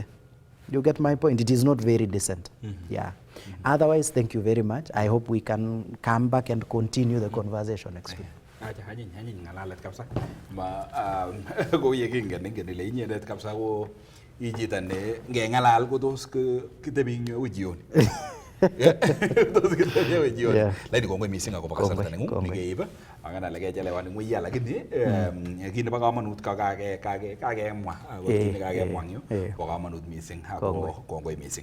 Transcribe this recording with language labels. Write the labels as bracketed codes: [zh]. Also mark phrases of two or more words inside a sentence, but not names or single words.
[en] You get my point? It is not very decent. Yeah. Otherwise, thank you very much. I hope we can come back and continue the conversation next week. [kln] Hanyin ngalalet kabisa ko yekingen ile inyendet kabisa ko ijita ne ngengalal ko tos kitebi ngyo jioni. Tos kitebi ngyo jioni. Lakini kongoi mising akobo kasarta nengung nikeib angana lekechelewan ngwiya lakini kit nebo kamanut kakemwa ako kit nekakemwa yu bo kamanut mising ako kongoi mising.